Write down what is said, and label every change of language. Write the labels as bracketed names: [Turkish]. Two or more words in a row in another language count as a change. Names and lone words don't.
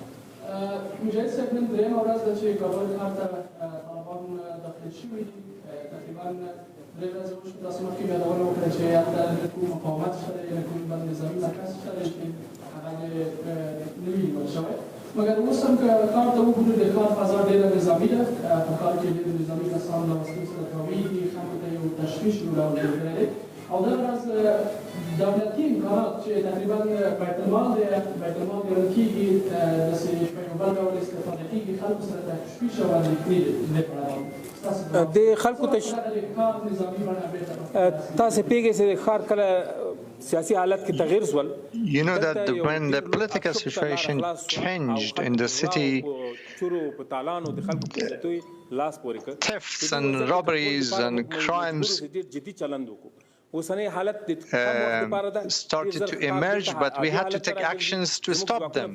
[Pashto] مجلس من دریم ورځ د چې کابل ښار ته طالبان داخل شوي دي تقریبا درې ورځې وشوه تاسو مخکې مې یادونه وکړه چې هلته کوم مقاومت شته دی یا کوم بل نظامي مرکز شته دی چې هغه نه وي نیول شوی مګر اوس هم که ښار ته وګورو د ښار فضا ډېره نظامي ده په ښار کې ډېر نظامي کسان له وسلو سره تاویږي خلکو ته یو تشویش یو ډول جوړ دی او دا راز دولتي امکانات چې تقریبا بیت المال دی بیت المال ګڼل کېږي داسې په یو بل ډول استفاده کېږي خلکو سره تشویش او اندېښنې د خلکو تاسو پیږئ چې د ښار کله سیاسي حالت کې تغیر سول. [English] You know that when the political situation changed in the city, thefts and robberies and crimes started to emerge, but we had to take actions to stop them.